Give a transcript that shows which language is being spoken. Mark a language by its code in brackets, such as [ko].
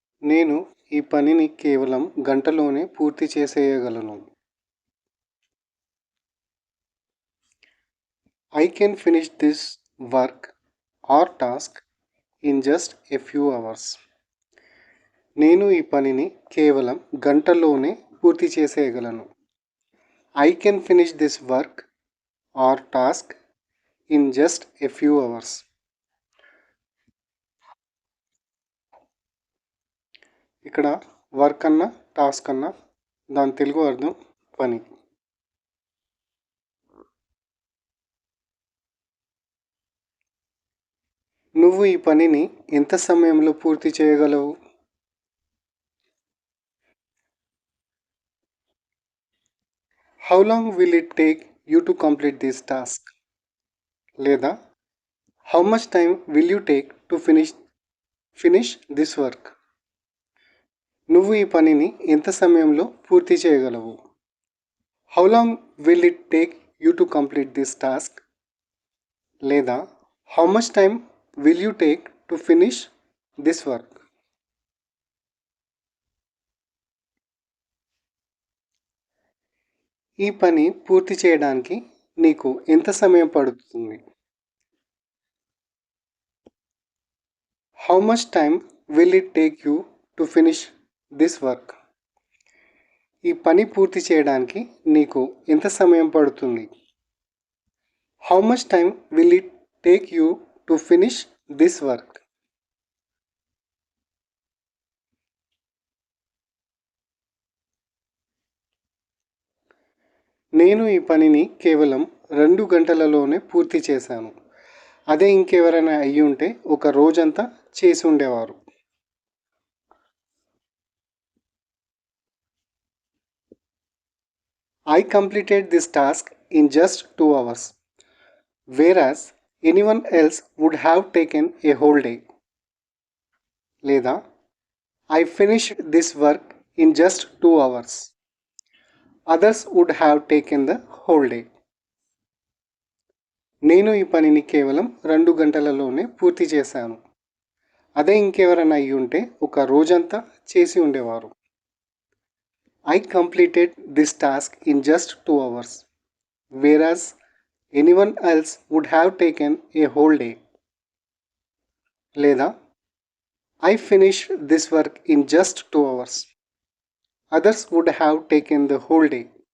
[te] నేను ఈ పనిని కేవలం గంటలోనే పూర్తి చేసేయగలను. [en] I can finish this work or task in just a few hours. [te] నేను ఈ పనిని కేవలం గంటలోనే పూర్తి చేసేయగలను. [en] I can finish this work or task in just a few hours. [te] ఇక్కడ వర్క్ అన్న టాస్క్ అన్న దాని తెలుగు అర్థం పని. నువ్వు ఈ పనిని ఎంత సమయంలో పూర్తి చేయగలవు? [en] How long will it take you to complete this task? లేదా how much time will you take to finish this work? [te] నువ్వు ఈ పనిని ఎంత సమయంలో పూర్తి చేయగలవు? [en] How long will it take you to complete this task? లేదా how much time will you take to finish this work? [te] ఈ పని పూర్తి చేయడానికి నీకు ఎంత సమయం పడుతుంది? [en] How much time will it take you to finish this work? [te] ఈ పని పూర్తి చేయడానికి నీకు ఎంత సమయం పడుతుంది? [en] How much time will it take you to finish this work? [te] నేను ఈ పనిని కేవలం 2 గంటలలోనే పూర్తి చేశాను. అదే ఇంకెవరైనా అయ్యి ఉంటే ఒక రోజంతా చేసి ఉండేవారు. [en] I completed this task in just 2 hours, whereas anyone else would have taken a whole day. లేదా I finished this work in just 2 hours. Others would have taken the whole day. [te] నేను ఈ పనిని కేవలం 2 గంటలలోనే పూర్తి చేశాను. అదే ఇంకెవరైనా అయ్యి ఉంటే ఒక రోజంతా చేసి ఉండేవారు. [en] I completed this task in just 2 hours, whereas anyone else would have taken a whole day. లేదా I finished this work in just 2 hours. Others would have taken the whole day.